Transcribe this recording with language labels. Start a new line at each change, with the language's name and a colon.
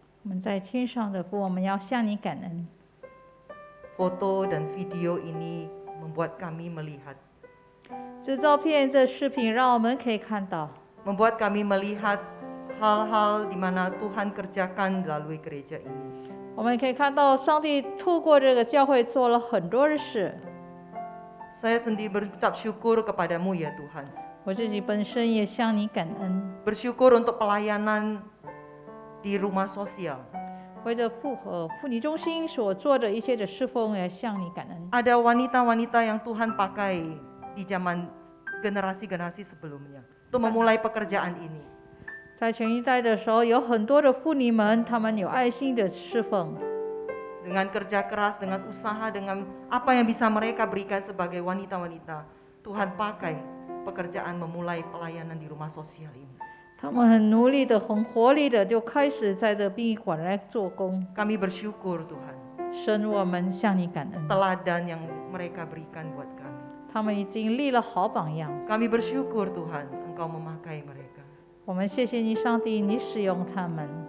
Chinese: 我们在天上的父，我们要向你感恩。
Indonesian: Foto dan video ini membuat kami melihat,
Chinese: 这照片、这视频，让我们可以看到，
Indonesian: membuat kami melihat hal-hal di mana Tuhan kerjakan melalui gereja ini.
Chinese: 我们可以看到上帝透过这个教会做了很多的事。
Indonesian: Saya sendiri berucap syukur kepadamu ya Tuhan.
Chinese: 我自己本身也向你感恩，
Indonesian: Bersyukur untuk pelayanan di rumah sosial.
Chinese: 为着妇女中心所做的一切的侍奉，也向你感恩。
Indonesian: Ada wanita-wanita yang Tuhan pakai di zaman generasi-generasi sebelumnya untuk memulai pekerjaan ini.
Chinese: 在前一代的时候，有很多的妇女们，她们有爱心的侍奉，
Indonesian: Dengan kerja keras, dengan usaha, dengan apa yang bisa mereka berikan sebagai wanita-wanita, Tuhan pakai pekerjaan memulai pelayanan di rumah sosial ini.
Chinese: 她们很努力的、很活力的，就开始在这殡仪馆来做工。
Indonesian: Kami bersyukur Tuhan,
Chinese: 神，我们向你感恩，
Indonesian: teladan yang mereka berikan buat kami.
Chinese: 他们已经立了好榜样。
Indonesian: Kami bersyukur Tuhan, Engkau memakai mereka.
Chinese: 我们谢谢你，上帝，你使用他们。